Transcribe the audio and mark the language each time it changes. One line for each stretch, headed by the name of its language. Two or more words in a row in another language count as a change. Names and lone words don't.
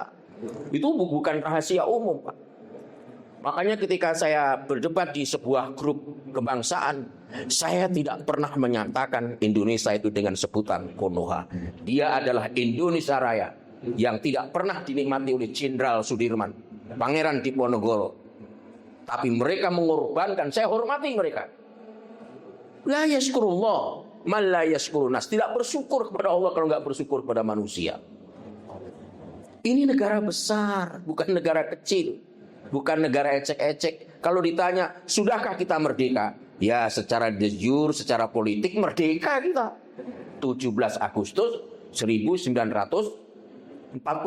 Indonesian: Itu bukan rahasia umum, Pak. Makanya ketika saya berdebat di sebuah grup kebangsaan, saya tidak pernah menyatakan Indonesia itu dengan sebutan Konoha. Dia adalah Indonesia Raya yang tidak pernah dinikmati oleh Jenderal Sudirman, Pangeran Diponegoro. Tapi mereka mengorbankan, saya hormati mereka.
Arabic: لا يشكر الله من لا يشكر الناس.
Indonesian: Tidak bersyukur kepada Allah kalau nggak bersyukur kepada manusia. Ini negara besar, bukan negara kecil, bukan negara ecek-ecek. Kalau ditanya, sudahkah kita merdeka? Ya, secara
Latin: de jure,
Indonesian: secara politik merdeka kita. 17 Agustus 1945.